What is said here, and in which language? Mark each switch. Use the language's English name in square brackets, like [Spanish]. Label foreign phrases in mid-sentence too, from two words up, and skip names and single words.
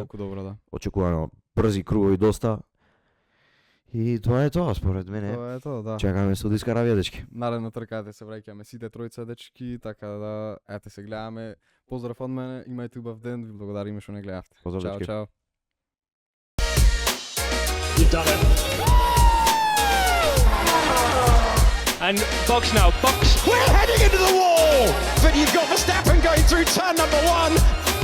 [Macedonian] толку добро, да. Очекувано брзи кругови доста. И тоа е тоа според мене. Тоа е тоа, да. Чекаме Саудиска Арабија, дечки. Наредна трка се враќаме сите тројца дечки, така да ете се гледаме. Поздрав од мене, имајте убав ден, ви благодариме што не гледавте. Поздрав, Чао, дечки. чао. [English] You've done it. And Box now, Box. We're heading into the wall, but you've got Verstappen going through turn number one.